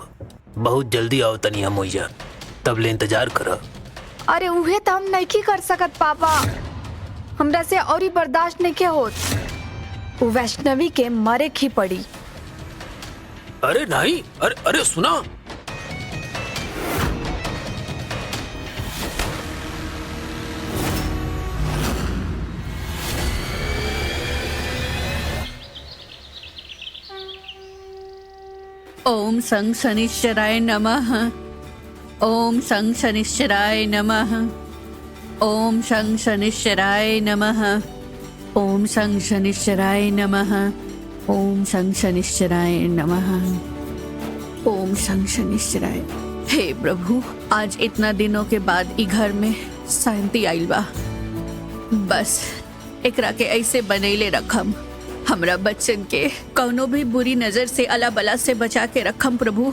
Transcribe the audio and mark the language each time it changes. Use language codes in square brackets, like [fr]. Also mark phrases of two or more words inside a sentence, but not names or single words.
[bho] बहुत जल्दी आओ तनी, हम तब इंतजार कर। अरे उहे तो हम नहीं कर सकत पापा, हमरा से और ही बर्दाश्त नहीं के होत। उ वैष्णवी के मरे की पड़ी। अरे नहीं, अरे सुना। [sa] ओम संग शनिश्चराय नमः। ओम संग शनिश्चराय नमः। ओम संग शनिश्चराय नमः। ओम संग शनिश्चराय नमः। ओम शं शनिश्चराय नमः। ओम शं शनिश्चराय। [bho] हे प्रभु, आज इतना दिनों के बाद ई घर में शांति आइल बा। बस एकरा के ऐसे बनैले रखम, हमरा बच्चन के कौनो भी बुरी नजर से अला बला से बचा के रखम प्रभु।